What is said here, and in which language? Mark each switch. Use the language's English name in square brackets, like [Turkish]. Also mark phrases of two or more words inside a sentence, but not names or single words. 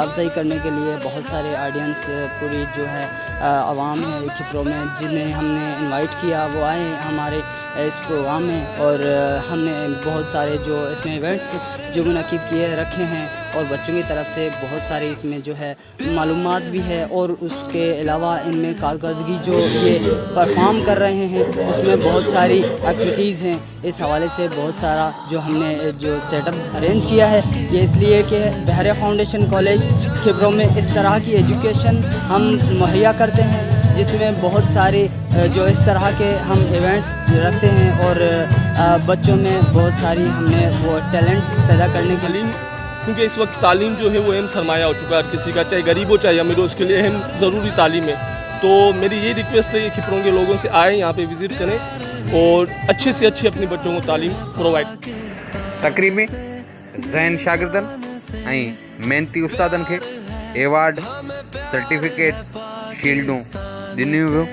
[Urdu] افزائی کرنے کے لیے بہت سارے آڈینس، پوری جو ہے عوام ہے کھپرو میں جنہیں ہم نے انوائٹ کیا وہ آئے ہمارے اس پروگرام میں، اور ہم نے بہت سارے جو اس میں ایونٹس جو منعقد کیے رکھے ہیں، اور بچوں کی طرف سے بہت سارے اس میں جو ہے معلومات بھی ہے، اور اس کے علاوہ ان میں کارکردگی جو یہ پرفارم کر رہے ہیں اس میں بہت ساری ایکٹیویٹیز ہیں. اس حوالے سے بہت سارا جو ہم نے جو [English] setup arrange [Urdu] کیا ہے یہ اس لیے کہ بحریہ فاؤنڈیشن کالج کھپرو میں اس طرح کی ایجوکیشن ہم مہیا کرتے ہیں. جس میں بہت سارے جو اس طرح کے ہم ایونٹس رکھتے ہیں اور بچوں میں بہت ساری ہم نے وہ ٹیلنٹ پیدا کرنے کے لیے، کیونکہ اس وقت تعلیم جو ہے وہ اہم سرمایہ ہو چکا ہے ہر کسی کا، چاہے غریب ہو چاہے امیر ہو، اس کے لیے اہم ضروری تعلیم ہے. تو میری یہ ریکویسٹ ہے کہ کھپروں کے لوگوں سے آئیں، یہاں پہ وزٹ کریں اور اچھے سے اچھی اپنے بچوں کو تعلیم پرووائڈ. [Sindhi] تقریب میں ذہن شاگردن ऐं محنتی استادن کے ایوارڈ سرٹیفکیٹ شیلڈوں ॾिनियूं वियूं.